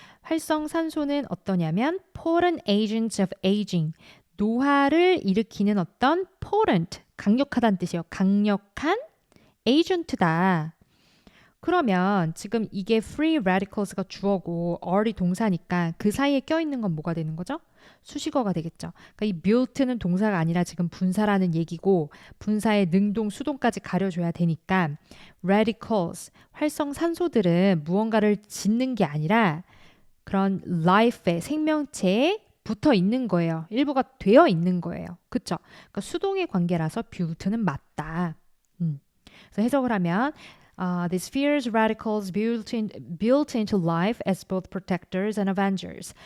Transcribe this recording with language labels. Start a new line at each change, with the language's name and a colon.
Korean: 활성산소는 어떠냐면
English: potent agents of aging.
Korean: 노화를 일으키는 어떤 potent, 강력하다는 뜻이에요. 강력한 agent다. 그러면 지금 이게 free radicals가 주어고 are이 동사니까 그 사이에 껴있는 건 뭐가 되는 거죠? 수식어가 되겠죠. 그러니까 이 built는 동사가 아니라 지금 분사라는 얘기고 분사의 능동, 수동까지 가려줘야 되니까 radicals, 활성산소들은 무언가를 짓는 게 아니라 그런 life에 생명체에 붙어 있는 거예요. 일부가 되어 있는 거예요. 그쵸? 그러니까 수동의 관계라서 built는 맞다. 그래서 해석을 하면
English: these fierce radicals built into life as both protectors and avengers.